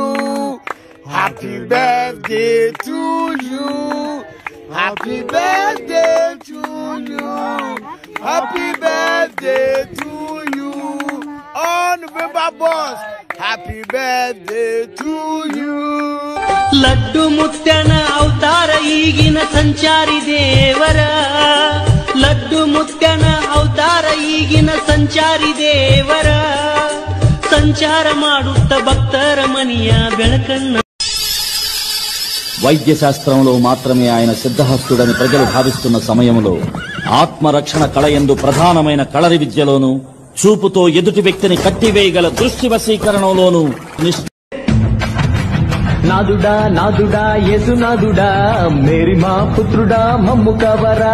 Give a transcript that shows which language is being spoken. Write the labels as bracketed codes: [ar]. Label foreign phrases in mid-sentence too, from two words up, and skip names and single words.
[en] Happy birthday to you. Happy birthday to you. Happy birthday to you. On November boss. Happy birthday to you. [kn] ಲಡ್ಡು ಮುತ್ತನ ಅವತಾರ ಈಗಿನ ಸಂಚಾರಿ ದೇವರ. ಲಡ್ಡು ಮುತ್ತನ ಅವತಾರ ಈಗಿನ ಸಂಚಾರಿ ದೇವರ. ಸಂಚಾರ ಮಾಡುತ್ತ ಭಕ್ತರ ಮನೆಯ ಬೆಳಕನ್ನ. [te] వైద్య శాస్త్రంలో మాత్రమే ఆయన సిద్ధహస్తుడని ప్రజలు భావిస్తున్న సమయంలో ఆత్మరక్షణ కళయందు ప్రధానమైన కళరి విద్యలోనూ చూపుతో ఎదుటి వ్యక్తిని కట్టివేయగల దృష్టి వశీకరణలోనూ నాదుడా నాదుడా యేసునాదుడా మేరీ మా పుత్రుడా మమ్ము కవరా.